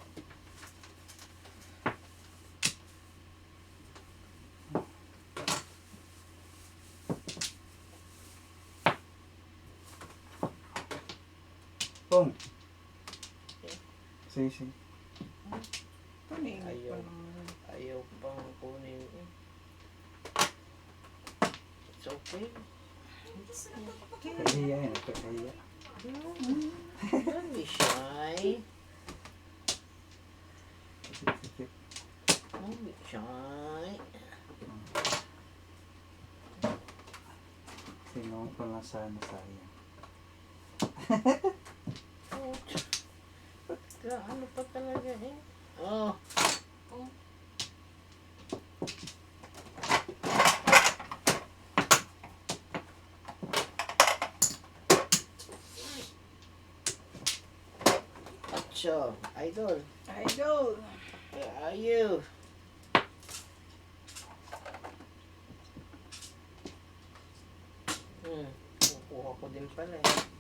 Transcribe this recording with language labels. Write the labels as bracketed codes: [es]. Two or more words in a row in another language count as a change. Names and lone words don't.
[tl] Pong. Sige, sige. Paningin Ayaw. pa naman. Ayaw pang kunin eh. [en] It's okay. [tl] Kahiya yan. Kahiya. [en] Don't be shy. [tl] Sikip-sikip. [en] Don't be shy. [tl] Sinong ko lang sana sayang. Ano pa talaga eh? Oh. Acho, idol. Idol. [en] Where are you? [tl] Kukuha ko din pala eh.